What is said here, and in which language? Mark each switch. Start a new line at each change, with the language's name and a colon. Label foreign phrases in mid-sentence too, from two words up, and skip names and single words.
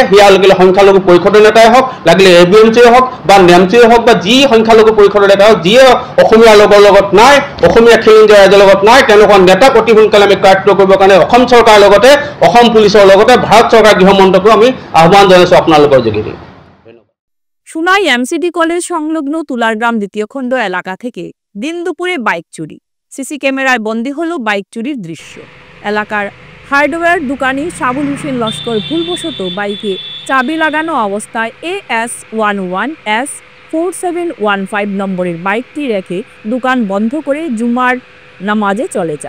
Assamese: সেয়া লাগিলে সংখ্যালঘু পৰিষদৰ নেতাই হওক, লাগিলে ABMCয়ে হওক বা NAMCয়ে হওক বা যি সংখ্যালঘু পৰিষদৰ নেতা হওক, যিয়ে অসমীয়া লগৰ লগত নাই, অসমীয়া খিলঞ্জীয়া ৰাইজৰ লগত নাই, তেনেকুৱা নেতাক অতি সোনকালে আমি কৰায়ত্ব কৰিবৰ কাৰণে অসম চৰকাৰৰ লগতে অসম পুলিচৰ লগতে ভাৰত চৰকাৰ গৃহমন্ত্ৰীকো আমি আহ্বান জনাইছোঁ আপোনালোকৰ যোগেদি।
Bangla: সোনাই MCD কলেজ সংলগ্ন তুলারগ্রাম 2য় খণ্ড এলাকা থেকে দিন দুপুরে বাইক চুরি। সিসি ক্যামেরায় বন্দী হলো বাইক চুরির দৃশ্য। এলাকার হার্ডওয়্যার দোকানি সাবুল হোসেন লস্কর ভুলবশত বাইকে চাবি লাগানো অবস্থায় AS11S4715 নম্বরের বাইকটি রেখে দোকান বন্ধ করে জুমার নামাজে চলে যান।